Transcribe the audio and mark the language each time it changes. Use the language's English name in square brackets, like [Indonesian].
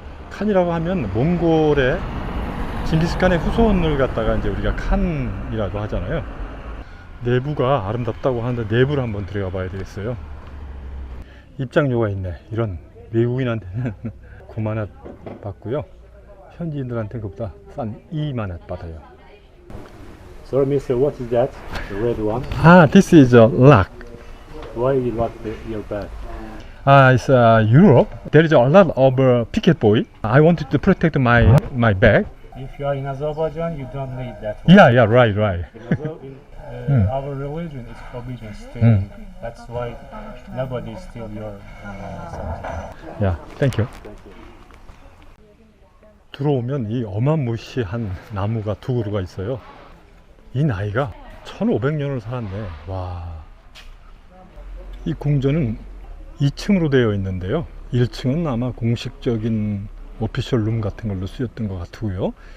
[Korean] 칸이라고 하면 몽골의 징기스칸의 후손을 갖다가 이제 우리가 칸이라고 하잖아요. 내부가 아름답다고 하는데 내부를 한번 들어가 봐야 되겠어요. 입장료가 있네. 이런 외국인한테는 9만원 받고요. 현지인들한테는 그보다 싼 2만원 받아요. [English] Sorry, mister, what is that? The red one? This is a lock. Why you lock your bag? It's Europe. There is a lot of picket boy. I wanted to protect my bag. If you are in Azerbaijan, you don't need that one. Yeah, right. In our religion, it's forbidden stealing. That's why nobody steal your something. Yeah, thank you. [Korean] 들어오면 이 어마무시한 나무가 두 그루가 있어요. 이 나이가 1500년을 살았네. 와. 이 궁전은 2층으로 되어 있는데요. 1층은 아마 공식적인 오피셜 룸 같은 걸로 쓰였던 것 같고요.